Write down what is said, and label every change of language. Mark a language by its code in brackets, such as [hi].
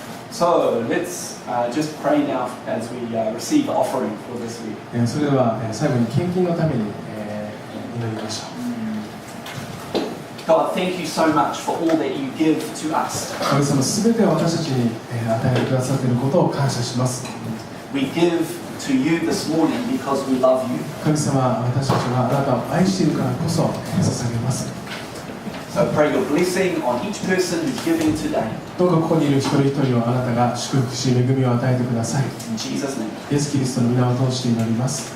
[en] So let's just pray now as we receive the offering for this week. [ja] それでは最後に献金のために祈りましょう。 [en] God, thank you so much for all that you give to us. [ja] 神様すべて私たちに与えてくださっていることを感謝します。 [en] We give to you this morning because we love you. [ja] 神様、私たちはあなたを愛しているからこそ捧げます。 [en] So pray your blessing on each person who's giving today. [ja] どうかここにいる一人一人をあなたが祝福し恵みを与えてください。 [en] In Jesus' name. [ja] イエス・キリストの皆を通して祈ります。